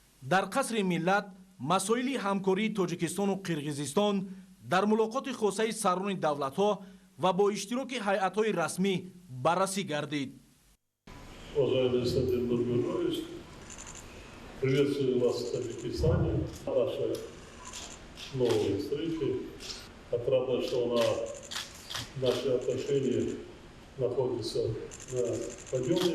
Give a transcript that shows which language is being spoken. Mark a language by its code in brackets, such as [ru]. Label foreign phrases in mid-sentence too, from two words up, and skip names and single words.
[tg] дар қасри миллат масоили ҳамкории Тоҷикистону Қирғизистон дар мулоқоти хосаи сарони давлатҳо ва бо иштироки ҳайатҳои расмӣ баррасӣ гардид. [ru] Уважаемый Александр Нургулович, приветствую вас в Таджикистане, наши новые встречи. Отрадно, что наши отношения находятся на подъеме.